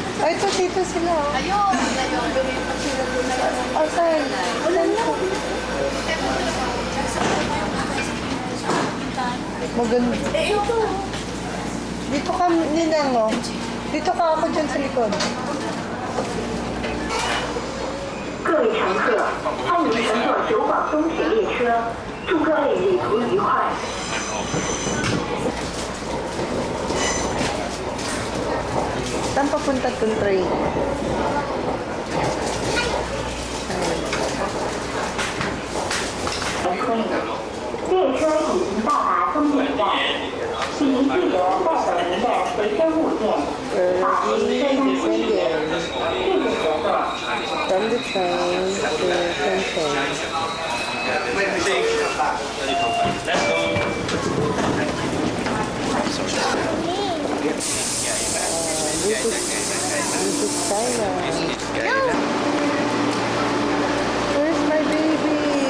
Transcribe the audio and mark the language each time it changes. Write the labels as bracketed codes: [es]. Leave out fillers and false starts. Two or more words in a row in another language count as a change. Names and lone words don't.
[tl] Ay, ito dito sila. Ayun. Lumipat sila doon na lang. Asan? Wala na. Maganda. Eh, ito. Dito ka, Ninang, oh. Dito ka ako dyan sa likod. [zh] 各位乘客，欢迎乘坐九广东铁列车，祝各位旅途愉快。 [tl] Saan papunta itong train? [zh] 列车已经到达终点站，请您记得带走您的随身物件，把持车厢秩序，谢谢合作。 [en] From the train to Shenzhen. Let's go. This is China. Where's my baby?